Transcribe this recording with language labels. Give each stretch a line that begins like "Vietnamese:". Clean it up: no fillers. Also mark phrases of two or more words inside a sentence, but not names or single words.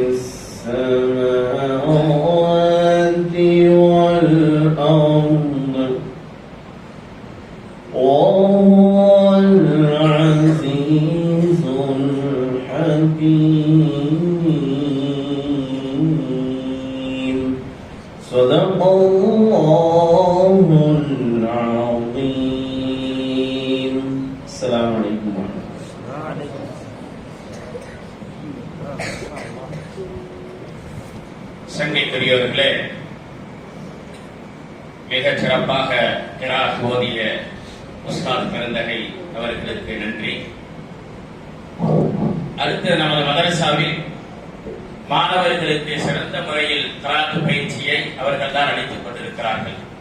Arabic: السماوات والأرض وهو العزيز الحكيم صدق الله العظيم السلام عليكم ورحمة الله
Tamil: சங்கைக்குரியவர்களே, மிகச் சிறப்பாக கிராத் ஓதிய உஸ்தாத் பெருந்தகை அவர்களுக்கு நன்றி. அடுத்து நமது மதரசாவில் மாணவர்களுக்கு சிறந்த முறையில் கிராத் பயிற்சியை அவர்கள் தான் அளித்துக் கொண்டிருக்கிறார்கள்.